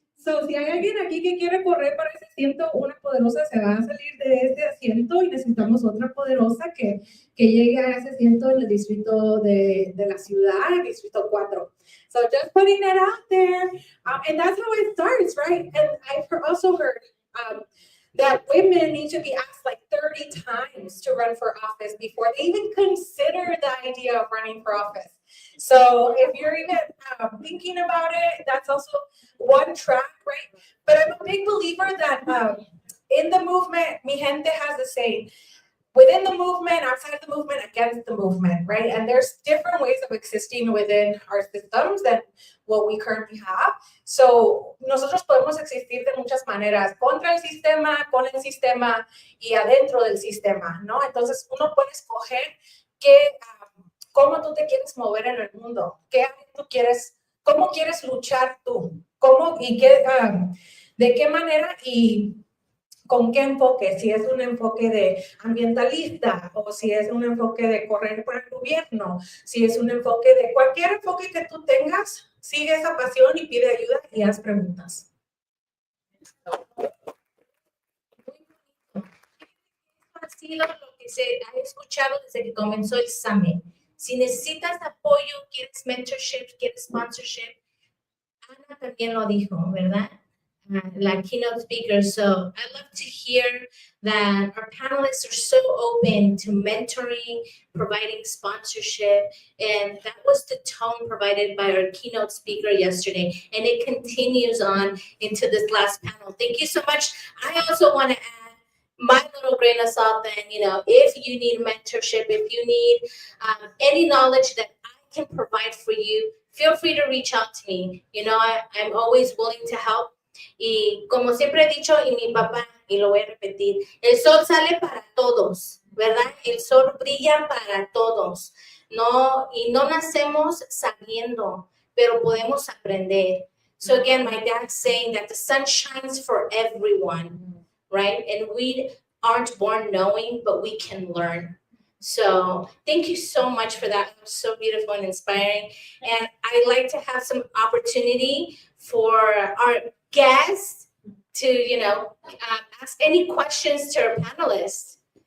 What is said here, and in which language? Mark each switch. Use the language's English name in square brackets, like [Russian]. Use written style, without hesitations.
[Spanish] So, si hay alguien aquí que quiere correr para ese asiento, una poderosa se va a salir de este asiento y necesitamos otra poderosa que llegue a ese asiento en el distrito de la ciudad, el distrito 4. [English] So just putting it out there. And that's how it starts, right? And I've also heard that women need to be asked like 30 times to run for office before they even consider the idea of running for office. So if you're even thinking about it, that's also one track, right? But I'm a big believer that in the movement, [Spanish] mi gente [English] has the saying, within the movement, outside of the movement, against the movement, right? And there's different ways of existing within our systems than what we currently have. [Spanish] So nosotros podemos existir de muchas maneras, contra el sistema, con el sistema y adentro del sistema, ¿no? Entonces uno puede escoger cómo tú te quieres mover en el mundo, cómo quieres luchar tú, de qué manera y con qué enfoque, si es un enfoque de ambientalista o si es un enfoque de correr por el gobierno, si es un enfoque de cualquier enfoque que tú tengas, sigue esa pasión y pide ayuda y haz preguntas. Ha sido lo que se ha escuchado desde que comenzó el summit. Si necesitas apoyo, quieres mentorship, quieres sponsorship, Ana también lo dijo, ¿verdad? [English] La keynote speaker. So I love to hear that our panelists are so open to mentoring, providing sponsorship, and that was the tone provided by our keynote speaker yesterday, and it continues on into this last panel. Thank you so much. I also want to add my little grain of salt then, if you need mentorship, if you need any knowledge that I can provide for you, feel free to reach out to me. I'm always willing to help. [Spanish] Y como siempre he dicho, y mi papá, y lo voy a repetir, el sol sale para todos, ¿verdad? El sol brilla para todos. No, y no nacemos sabiendo, pero podemos aprender. [English] So again, my dad's saying that the sun shines for everyone, right? And we aren't born knowing, but we can learn. So thank you so much for that. It was so beautiful and inspiring. And I'd like to have some opportunity for our guests to, ask any questions to our panelists.